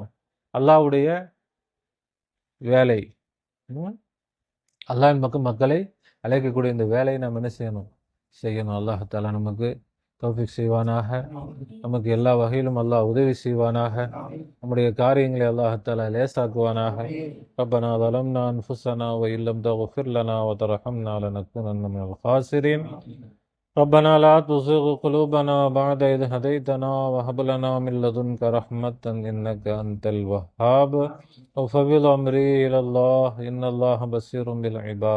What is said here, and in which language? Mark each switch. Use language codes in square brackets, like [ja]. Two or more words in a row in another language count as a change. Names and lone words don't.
[ta] அல்லாஹ்வுடைய வேலை, அல்லாஹ்வின் பக்கம் மக்களை அழைக்கக்கூடிய இந்த வேலையை நாம் என்ன செய்யணும்? அல்லாஹ் தஆலா நமக்கு தௌஃபீக் செய்வானாக. நமக்கு எல்லா வகையிலும் அல்லாஹ் உதவி செய்வானாக. நம்முடைய காரியங்களை அல்லாஹ் தஆலா லேசாக்குவானாக. [ar] ரப்பனா ظلمنا أنفسنا وإن لم تغفر لنا وترحمنا لنكونن من الخاسرين. ربنا لا تزغ قلوبنا بعد إذ هديتنا وهب لنا من لدنك رحمة إنك أنت الوهاب. وفوض أمري إلى الله إن الله بصير بالعباد.